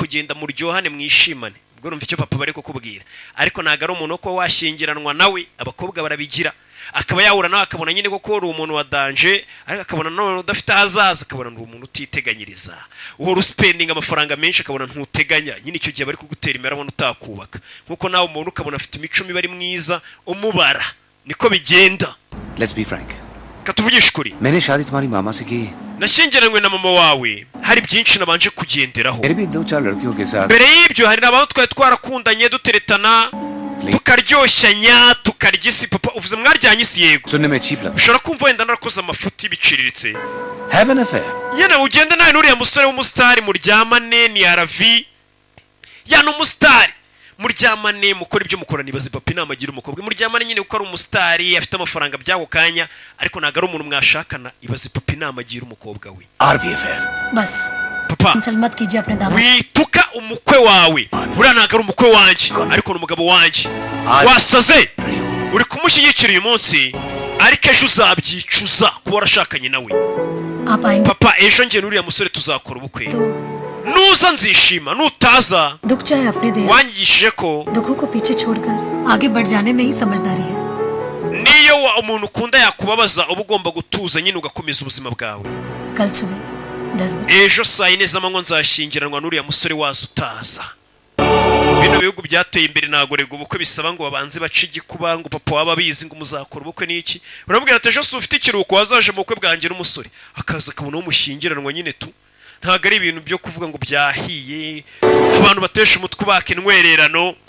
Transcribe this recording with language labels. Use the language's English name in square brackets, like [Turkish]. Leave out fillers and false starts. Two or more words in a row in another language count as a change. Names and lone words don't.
[Kinyarwanda] genda muryohane mwishimane ubwo numva icyo papa bari kukubwira ariko ntago ari umuntu ko washyingiranwa nawe abakobwa barabigira akaba yahura nawe akabona nyine ko uri umuntu wa danje ariko akabona nawe udafite ahazaza akabona uri umuntu utiteganyiriza uhora usipendinga amafaranga menshi akabona ntuteganya nyine icyo gihe bari kugutera imbere abona utakubaka nkuko nawe umuntu ukabona afite imico mibi ari mwiza umubara niko bigenda [English] let's be frank [Kinyarwanda] katuvugisha ukuri [Hindi] मैंने शादी तुम्हारी मामा से की [Kinyarwanda] nashyingiranywe na mama wawe hari byinshi nabanje kugenderaho [Hindi] मेरे भी दो चार लड़कियों के साथ [Kinyarwanda] mbere y'ibyo hari n'abantu twari twarakundanye duteretana tukaryoshanya tukarya isi papa uvuze mwaryanye isi yego [Hindi] सुनने में चीप लगा [Kinyarwanda] ushobora kumva wenda narakoze amafuti biciriritse [English] have an affair [Kinyarwanda] nyine ugende nawe n'uriya musore w'umusitari muryamane ni aravi ni umusitari muryamane mukora ibyo mukora nibaze papa inama agira umukobwa muryamane nyine kuko ari umusitari afite amafaranga by'ako kanya ariko ntabwo ari umuntu mwashakana ibaze papa inama agira umukobwa we [Hindi] आरबी अफेयर बस [Kinyarwanda] papa [Hindi] इंसल्ट मत कीजिए अपने दामाद [Kinyarwanda] wituka umukwe wawe uriya ntabwo ari umukwe wanjye ariko ni umugabo wanjye wasaze uri kumushyigikira uyu munsi ariko ejo uzabyicuza kuba warashakanye nawe [Hindi] आप आएंगे [Kinyarwanda] papa ejo njye n'uriya musore tuzakora ubukwe [Hindi] तो [Kinyarwanda] nuza nzishima nutaza [Hindi] दुख चाहे अपने दे [Kinyarwanda] wanyigishije ko [Hindi] दुखों को पीछे छोड़कर आगे बढ़ जाने में ही समझदारी है [Kinyarwanda] niyo umuntu ukunda yakubabaza uba ugomba gutuza nyine ugakomeza ubuzima bwawe [Hindi] कल सुबह 10 बजे [Kinyarwanda] ejo saa yine z'amanywa nzashyingiranwa n'uriya musore waza utaza bino bihugu byateye imbere ntabwo rego ubukwe bisaba ngo babanze bace igikuba ngo papa waba abizi ngo muzakora ubukwe n'iki urabwira ati ejo si ufite ikiruhuko wazaje mu bukwe bwanjye n'umusore akaza akabona uwo mushyingiranwa nyine tu ntabwo ari ibintu byo kuvuga ngo byahiye abantu batesha umutwe ubaka intwererano